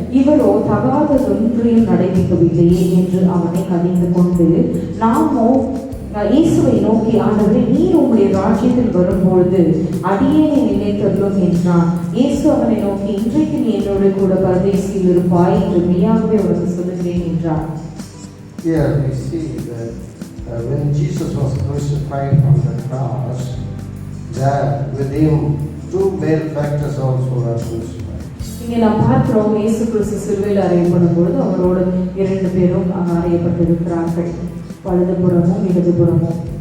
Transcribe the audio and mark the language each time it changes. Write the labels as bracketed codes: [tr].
[ta] இவரோ தகாததொன்றையும் நடைபிக்கவில்லையே என்று அவனை கடிந்து கொண்டு, நாமோ இயேசுவை நோக்கி, ஆண்டவரே, நீர் உம்முடைய ராஜ்யத்தில் வரும்பொழுது அடியேனை நினைத்தருளும் என்றான். இயேசு அவனை நோக்கி, இன்றைக்கு நீ என்னோடு கூட பரதேசியில் இருப்பாய் என்று மெய்யாகவே உனக்கு சொல்லுகிறேன் என்றார். [en] Here we see that when Jesus was crucified on the cross, there with Him two malefactors also were crucified. [ta] இங்கே நாம் பார்க்கிறோம், இயேசு கிறிஸ்து சிலுவையில் அறையப்படும் பொழுது அவரோடு 2 பேரும் அறையப்பட்டிருக்கிறார்கள், வலதுபுறமும் இடதுபுறமும்.